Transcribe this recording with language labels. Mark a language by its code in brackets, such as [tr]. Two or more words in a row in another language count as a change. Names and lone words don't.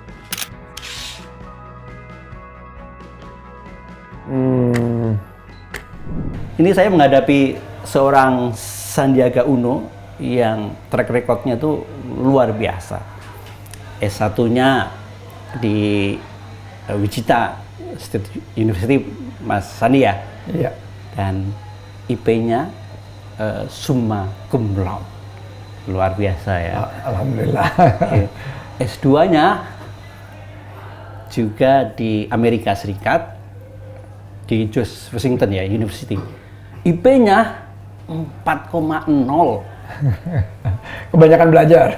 [id] Ini saya menghadapi seorang Sandiaga Uno yang [en] track record- [id] nya tuh luar biasa. S1-nya di Wichita State University, Mas Sandi ya? Iya. Dan IP-nya [la] summa cum laude. [id] Luar biasa ya. Alhamdulillah. S2-nya juga di Amerika Serikat, di George Washington ya, University. IP-nya 4,0. Kebanyakan belajar.